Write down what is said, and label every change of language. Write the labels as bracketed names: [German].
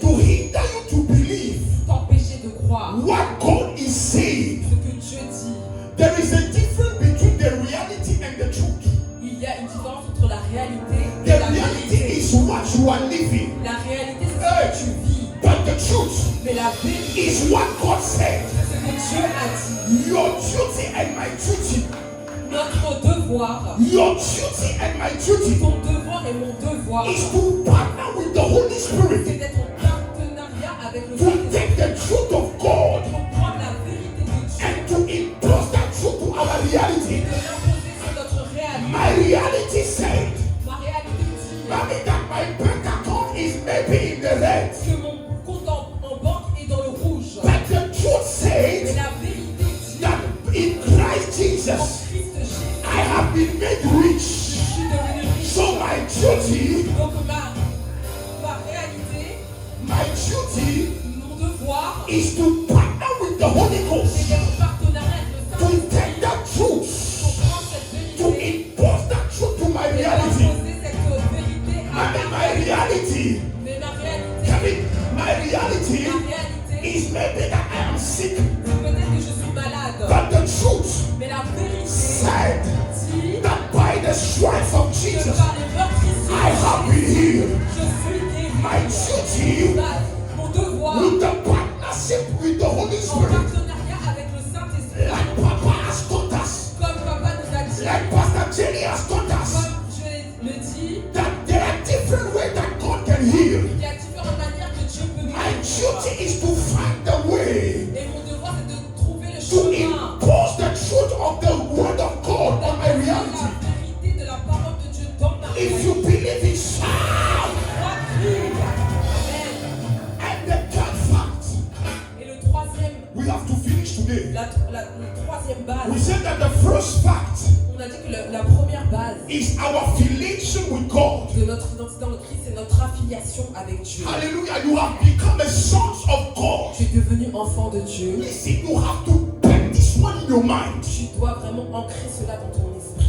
[English] to hinder you to believe [French] t'empêcher de croire [English] what God is saying. [French] ce que Dieu dit. [English] There is a difference between the reality and the truth. [French] Il y a une différence entre la réalité et [English] The [French] la [English] reality [French] vérité. [English] is what you are living, [French] La réalité, c'est ce que tu vis. [English] but the truth [French] Mais la vérité, [English] is what God said. [French] c'est ce que Dieu a dit. [English] Your duty and my duty, [French] Notre devoir, [English] your duty and my duty [French] ton devoir et mon devoir, [English] is to partner with the Holy [French] c'est [English] Spirit [French] d'être en partenariat avec le [English] to [French] Saint-Esprit [English] take the truth of God [French] pour prendre la vérité de Dieu [English] and to impose that truth to our [French] et [English] reality. [French] de l'imposer sur notre réalité. [English] My reality said, [French] Ma réalité dit [English] Mommy, that my bank account is maybe in the red. [French] que mon compte en banque est dans le rouge. [English] But the truth [French] Mais [English] says [French] la vérité dit [English] that in Christ [French] en [English] Jesus, [French] Christ Jésus, [English] I have been made [French] je [English] rich. [French] suis devenu riche. [English] So my duty, [French] Donc ma réalité, [English] my duty [French] mon devoir, [English] is to partner with the Holy [French] c'est [English] Ghost [French] d'être en partenariat avec le Saint-Esprit [English] take that [French] pour [English] truth, [French] prendre cette [English] to [French] vérité [English] impose that truth to my [French] et [English] reality. [French] d'imposer cette vérité à [English] I mean, [French] ma [English] my reality, [French] Mais ma réalité, [English] I mean, my reality [French] ma réalité, [English] is maybe that I am sick, [French] c'est peut-être que je suis malade. [English] but the truth [French] Mais la vérité [English] said [French] dit [English] that by the stripes of [French] que [English] Jesus, [French] par les meurtrissures, [English] I have been healed. [French] je suis guéri. [English] My duty [French] Mon devoir, [English] with the partnership with the Holy [French] en [English] Spirit, [French] partenariat avec le Saint-Esprit, [English] like Papa has taught us, [French] comme papa nous a dit, [English] like Pastor Jenny has taught us, [French] comme je le dis, [English] that there are different ways that God can heal. [French] il y a différentes manières que Dieu peut [English] My [French] guérir. [English] duty is to find the way [French] Et mon devoir, c'est de trouver le [English] to [French] chemin. [English] impose the truth of the word of God on my [French] La [English] reality. [French] vérité de la parole de Dieu dans ma [English] If you believe it, shout. Amen. And the third fact, [French] Et le troisième, [English] we have to finish today. [French] la troisième [English] We [French] base, [English] said that the first fact [French] on a dit que la première base [English] is our affiliation with God. [French] de notre identité dans le Christ, c'est notre affiliation avec Dieu. [English] Hallelujah. You have become a son of God. [French] Tu es devenu enfant de Dieu. [English] Listen, you have to put this one in your mind. [French] Tu dois vraiment ancrer cela dans ton esprit.